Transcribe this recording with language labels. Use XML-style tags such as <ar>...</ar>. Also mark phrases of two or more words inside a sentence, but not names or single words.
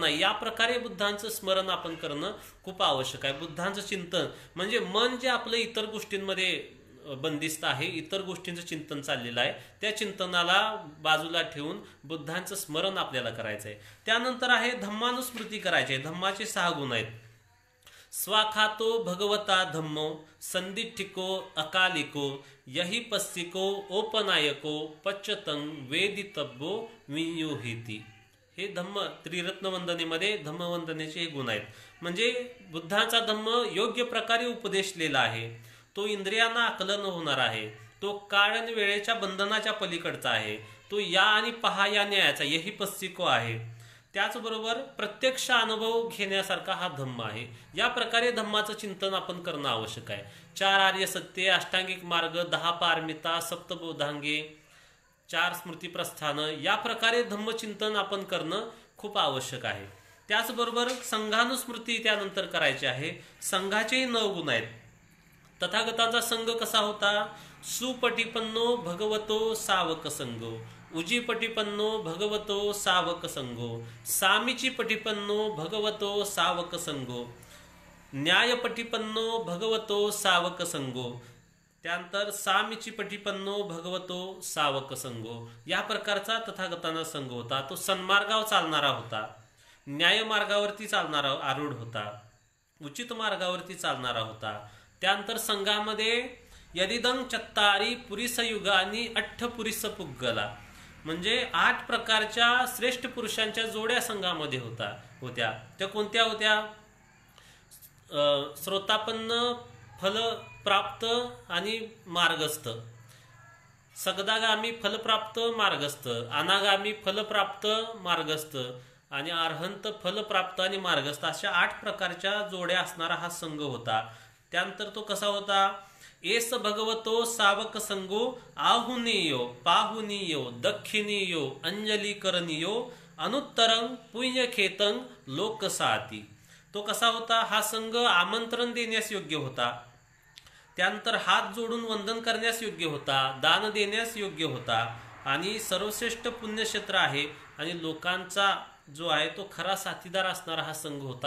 <mr>या प्रकारे बुद्धांचं स्मरण आपण करणं खूप आवश्यक आहे. बुद्धांचं चिंतन म्हणजे मन जे आपलं इतर गोष्टींमध्ये बंदिस्त आहे, इतर गोष्टींचं चिंतन चाललेलं आहे, त्या चिंतनाला बाजूला ठेवून बुद्धांचं स्मरण आपल्याला करायचं आहे. त्यानंतर आहे धम्मानुस्मृती करायची आहे. धम्माचे 6 गुण आहेत.</mr> <pi>स्वाखातो भगवता धम्मो संदिठिको अकालिको यही पस्सिको ओपनायको पच्चतं वेदितब्बो वियोहिती.</pi> <mr>हे धम्म त्रिरत्न वंदनेमध्ये धम्मवंदनेचे हे गुण आहेत. म्हणजे बुद्धाचा धम्म योग्य प्रकारे उपदेशलेला आहे. तो इंद्रियांना आकलन होणार आहे. तो काळ आणि वेळेच्या बंधनाच्या पलीकडचा आहे. तो या आणि पहा या न्यायाचा</mr> <pi>यही पस्सिको</pi> <mr>आहे. त्याचबरोबर प्रत्यक्ष अनुभव घेण्यासारखा हा धम्म आहे. या प्रकारे धम्माचं चिंतन आपण करणं आवश्यक आहे. 4 आर्य सत्ये, अष्टांगिक मार्ग, 10 पारमिता, सप्तबोधांगे, 4 स्मृती प्रस्थान, या प्रकारे धम्मचिंतन आपण करणं खूप आवश्यक आहे. त्याचबरोबर संघानुस्मृती त्यानंतर करायची आहे. संघाचेही 9 गुण आहेत. तथागतांचा संघ कसा होता?</mr> <pi>सुपटिपन्नो भगवतो सावक संगो, उजीपटिपन्नो भगवतो सावक संगो, सामीची पटिपन्नो भगवतो सावक संगो, न्यायपटिपन्नो भगवतो सावक संगो. त्यानंतर सामीची पटिपन्नो भगवतो सावक संगो.</pi> <mr>या प्रकारचा तथागतांचा संघ होता. तो सन्मार्गावर चालणारा होता, न्याय मार्गावरती चालणारा आरूढ होता, उचित मार्गावरती चालणारा होता. त्यानंतर संघामध्ये</mr> <pi>यदिदं चत्तारी पुरीसयुगानी अठ्ठ पुरीस पुग्गला</pi> <mr>म्हणजे 8 प्रकारच्या श्रेष्ठ पुरुषांच्या जोड्या संघामध्ये होत्या. त्या कोणत्या होत्या? श्रोतापन्न, फलप्राप्त आणि मार्गस्थ. सगदागामी फलप्राप्त मार्गस्थ, अनागामी फलप्राप्त मार्गस्थ आणि अर्हंत फलप्राप्त आणि मार्गस्थ अशा 8 प्रकारच्या जोड्या असणारा हा संघ होता. त्यानंतर तो कसा होता?</mr> <pi>एस भगवतो सावक संगो आहुनीयो पाहुनीयो दक्षिणीयो अंजली करणीयो अनुत्तरंग पुण्यखेतंग लोकसाती.</pi> <mr>तो कसा होता? हा संघ आमंत्रण देण्यास योग्य होता. त्यानंतर हात जोडून वंदन करण्यास योग्य होता, दान देण्यास योग्य होता आणि सर्वश्रेष्ठ पुण्यक्षेत्र आहे आणि लोकांचा जो आहे तो खरा साथीदार असणारा हा संघ होता.</mr>